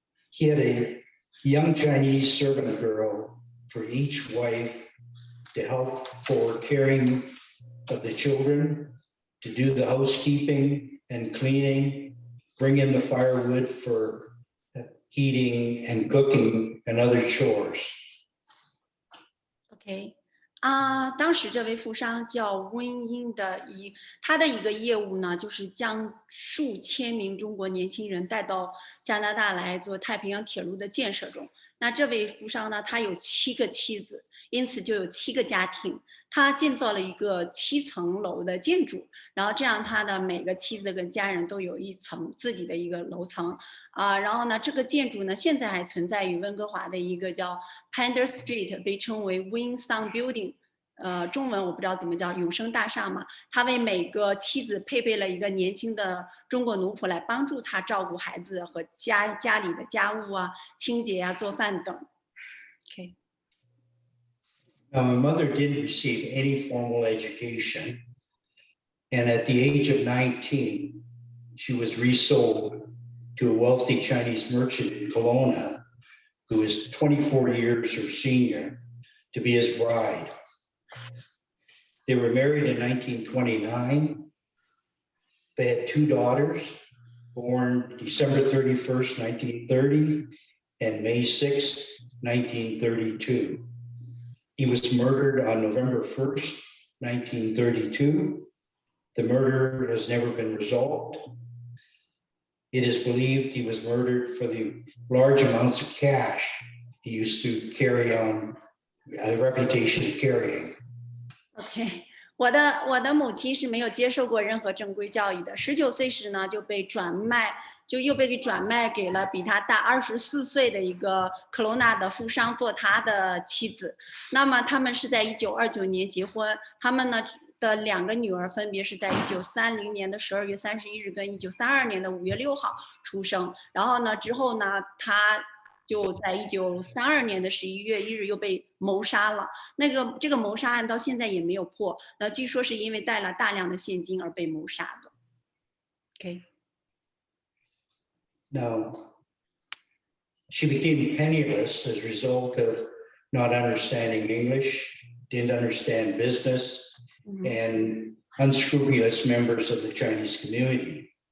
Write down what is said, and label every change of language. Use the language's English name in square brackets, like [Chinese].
[English] He had a young Chinese servant girl for each wife to help for caring of the children, to do the housekeeping and cleaning, bring in the firewood for heating and cooking and other chores. OK。 [Chinese] 当时这位富商叫温英的他的一个业务呢，就是将数千名中国年轻人带到加拿大来做太平洋铁路的建设中。那这位富商呢，他有7个妻子，因此就有7个家庭。他建造了一个7层楼的建筑，然后这样他的每个妻子跟家人都有一层自己的一个楼层然后呢，这个建筑呢现在还存在于温哥华的一个叫 Pender Street， 被称为 Wing Sang Building。中文我不知道怎么叫，永生大厦嘛。他为每个妻子配备了一个年轻的中国奴仆来帮助他照顾孩子和家里的家务清洁做饭等。 [English] Okay. Now, my mother didn't receive any formal education, and at the age of 19, she was resold to a wealthy Chinese merchant in Kelowna, who was 24 years her senior, to be his bride. They were married in 1929. They had 2 daughters, born December 31st, 1930, and May 6th, 1932. He was murdered on November 1st, 1932. The murder has never been resolved. It is believed he was murdered for the large amounts of cash he used to carry on, a reputation of carrying. [Chinese] OK， 我的母亲是没有接受过任何正规教育的。 19岁时呢，又被转卖给了比他大24岁的一个科罗纳的富商做他的妻子。那么他们是在1929年结婚，他们呢的2个女儿分别是在1930年的12月31日跟1932年的5月6号出生。然后呢之后呢，他就在1932年的11月1日又被谋杀了。这个谋杀案到现在也没有破。那据说是因为带了大量的现金而被谋杀的。 [English] OK。 Now, she became penniless as a result of not understanding English, didn't understand business, and unscrupulous members of the Chinese community.